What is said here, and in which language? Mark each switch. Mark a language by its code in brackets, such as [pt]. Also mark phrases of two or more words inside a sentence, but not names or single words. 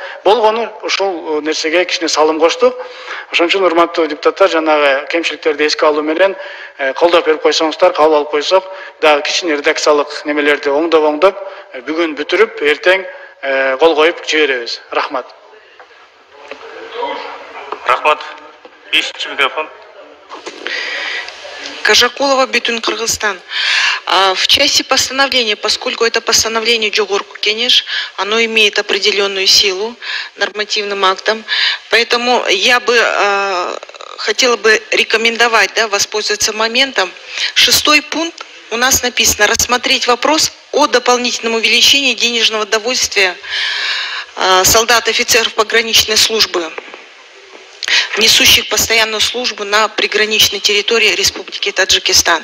[ky] Болгону ошол нерсеге кичине салым коштук. Ошон үчүн урматтуу депутаттар, жанагы кемчиликтерди эске алуу менен колдоп берип койсоңуздар, кабыл алып койсок, дагы кичине редакциялык немелерди оңдоп бүгүн бүтүрүп, эртең кол коюп жиберебиз. Рахмат. Рахмат. 5-чи микрофон. Кажакулова, Бетун, Кыргызстан. [ru] В части постановления, поскольку это постановление Жогорку Кенеш, оно имеет определенную силу нормативным актом, поэтому я бы хотела бы рекомендовать, да, воспользоваться моментом. 6-й пункт у нас написано: рассмотреть вопрос о дополнительном увеличении денежного довольствия солдат, офицеров пограничной службы, несущих постоянную службу на приграничной территории Республики Таджикистан.